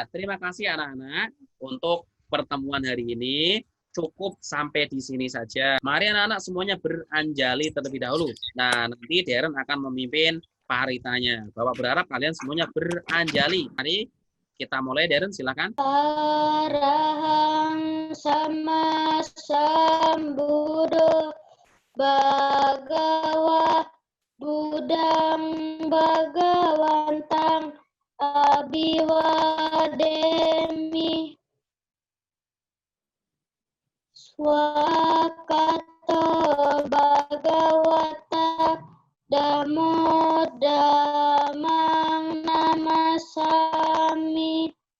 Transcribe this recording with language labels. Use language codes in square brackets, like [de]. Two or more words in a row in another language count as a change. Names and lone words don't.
[id] Terima kasih anak-anak untuk pertemuan hari ini. Cukup sampai di sini saja. Mari anak-anak semuanya beranjali terlebih dahulu. Nah, nanti Darren akan memimpin paritanya. Bapak berharap kalian semuanya beranjali. Mari kita mulai, Darren, silakan. [pi] Arahang sama sambudo bagawa budang bagawantang abiwademi swakato bagawata damo damang namasami